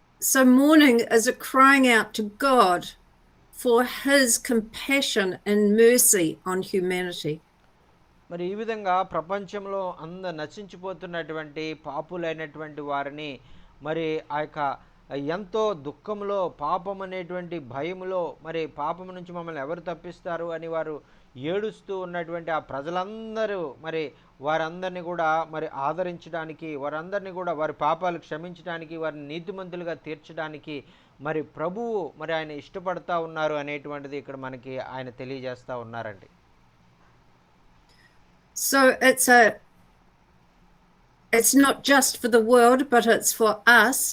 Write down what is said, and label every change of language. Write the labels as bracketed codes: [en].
[en] So mourning is a crying out to God for his compassion and mercy on humanity. [te] మరి ఈ విధంగా ప్రపంచంలో నశించిపోతున్నటువంటి పాపులైనటువంటి వారిని మరి ఆ యొక్క ఎంతో దుఃఖంలో పాపం అనేటువంటి భయములో మరి పాపం నుంచి మమ్మల్ని ఎవరు తప్పిస్తారు అని వారు ఏడుస్తూ ఉన్నటువంటి ఆ ప్రజలందరూ మరి వారందరినీ కూడా మరి ఆదరించడానికి, వారందరినీ కూడా వారి పాపాలు క్షమించడానికి, వారిని నీతిమంతులుగా తీర్చడానికి మరి ప్రభువు మరి ఆయన ఇష్టపడతా ఉన్నారు అనేటువంటిది ఇక్కడ మనకి ఆయన తెలియజేస్తూ ఉన్నారండి. [en] So it's not just for the world, but it's for us.